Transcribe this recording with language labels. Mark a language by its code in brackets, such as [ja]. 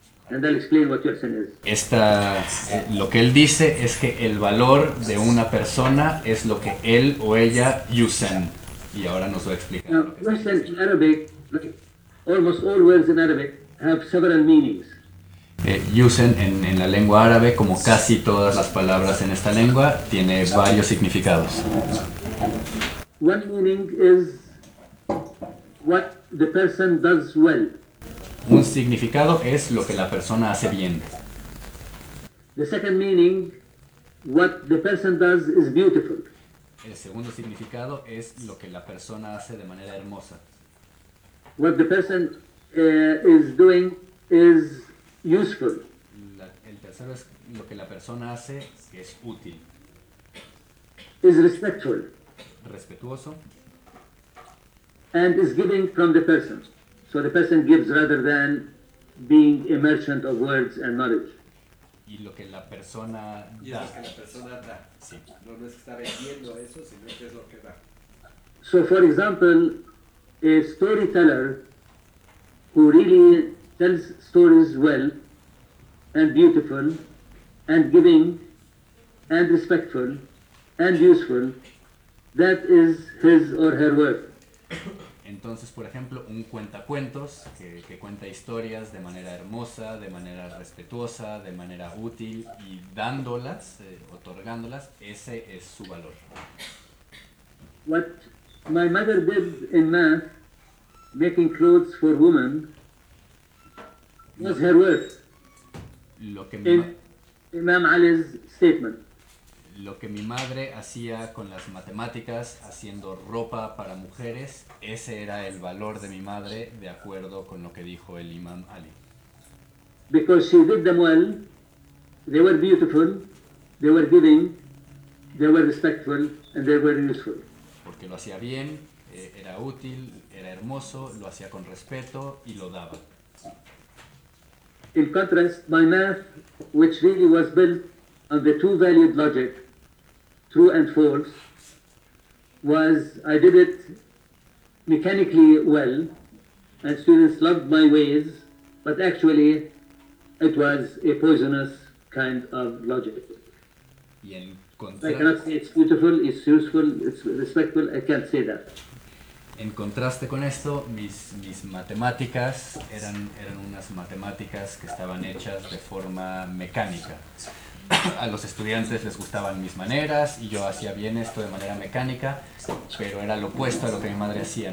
[en] And I'll explain what yuhsin is. [es] Esta, lo que él dice es que el valor de una persona es lo que él o ella yuhsin. Y ahora nos va a explicar. [en] Now, yuhsin in Arabic, almost all words in Arabic have several meanings. [es] Yuhsin en la lengua árabe, como casi todas las palabras en esta lengua, tiene varios significados. [en] One meaning is what the person does well. [es] Un significado es lo que la persona hace bien. [en] The second meaning, what the person does is beautiful. [es] El segundo significado es lo que la persona hace de manera hermosa. [en] What the person is doing is useful. [es] El tercero es lo que la persona hace que es útil. [en] Is respectful. [es] Respetuoso. [en] And is giving from the person. So the person gives rather than being a merchant of words and knowledge. [es] Y lo que la persona y da. Y lo que la persona da. Sí. No, no es que está vendiendo eso, sino que es lo que da. [en] So for example, a storyteller who really tells stories well and beautiful and giving and respectful and useful, that is his or her worth. [es] Entonces, por ejemplo, un cuentacuentos que cuenta historias de manera hermosa, de manera respetuosa, de manera útil y dándolas, otorgándolas, ese es su valor. [en] What my mother did in math, making clothes for women, was her worth. [es] Lo que [en] Imam Ali's statement. [es] Lo que mi madre hacía con las matemáticas, haciendo ropa para mujeres, ese era el valor de mi madre, de acuerdo con lo que dijo el Imam Ali. [en] Because she did them well, they were beautiful, they were giving, they were respectful, and they were useful. [es] Porque lo hacía bien, era útil, era hermoso, lo hacía con respeto y lo daba. [en] In contrast, my math, which really was built on the two-valued logic, true and false, was I did it mechanically well, and students loved my ways, but actually it was a poisonous kind of logic. [es] Y en [en] I cannot say it's beautiful, it's useful, it's respectful, I can't say that. [es] En contraste con esto, mis matemáticas eran unas matemáticas que estaban hechas de forma mecánica. A los estudiantes les gustaban mis maneras y yo hacía bien esto de manera mecánica, pero era lo opuesto a lo que mi madre hacía.